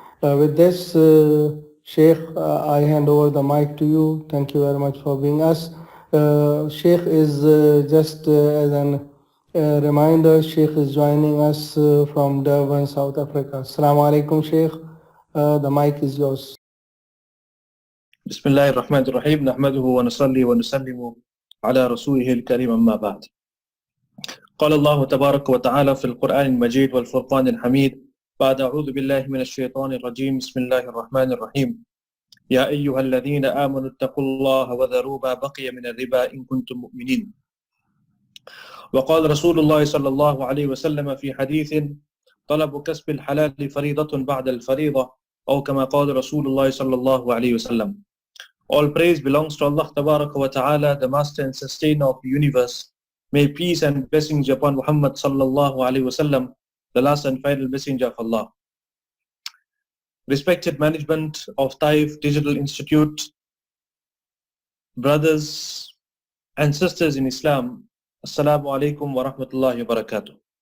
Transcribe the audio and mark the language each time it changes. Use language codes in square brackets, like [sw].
[en] With this, Sheikh, I hand over the mic to you. Thank you very much for being us. Sheikh is just as an reminder, Sheikh is joining us from Durban, South Africa. Assalamu alaikum, Sheikh. The mic is yours. [ar] بسم الله الرحمن الرحيم نحمده ونصلي ونسلم على رسوله الكريم أما بعد. قال الله تبارك وتعالى في القرآن المجيد والفرقان الحميد بعد أعوذ بالله من الشيطان الرجيم بسم الله الرحمن الرحيم يا أيها الذين آمنوا اتقوا الله وذروا ما بقي من الربا إن كنتم مؤمنين. وقال رسول الله صلى الله عليه وسلم في حديث طلب كسب الحلال فريضة بعد الفريضة أو كما قال رسول الله صلى الله عليه وسلم. [en] All praise belongs to Allah Tabaraka wa Ta'ala, the Master and Sustainer of the universe. May peace and blessings be upon Muhammad sallallahu alaihi wasallam, the last and final messenger of Allah. Respected management of TAIF Digital Institute, brothers and sisters in Islam, Assalamu alaikum wa rahmatullahi wa barakatuh.